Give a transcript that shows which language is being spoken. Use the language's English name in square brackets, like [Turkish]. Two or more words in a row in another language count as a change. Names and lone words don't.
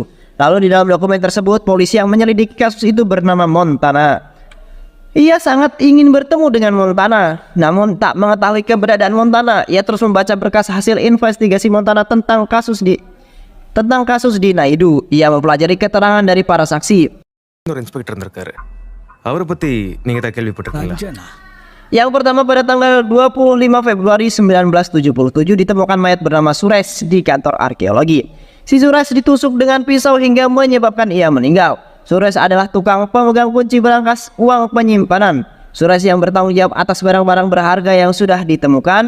[Indonesian] Lalu di dalam dokumen tersebut, polisi yang menyelidiki kasus itu bernama Montana. Ia sangat ingin bertemu dengan Montana, namun tak mengetahui keberadaan Montana. Ia terus membaca berkas hasil investigasi Montana tentang kasus di Naidu. Ia mempelajari keterangan dari para saksi. [Tamil] ஒரு இன்ஸ்பெக்டர் இருந்திருக்காரு. அவரை பத்தி நீங்க தான் கேள்விப்பட்டிருக்கீங்களா? [Indonesian] Yang pertama, pada tanggal 25 Februari 1977 ditemukan mayat bernama Suresh di kantor arkeologi. Si Suresh ditusuk dengan pisau hingga menyebabkan ia meninggal. Suresh adalah tukang pemegang kunci berangkas uang penyimpanan. Suresh yang bertanggung jawab atas barang-barang berharga yang sudah ditemukan.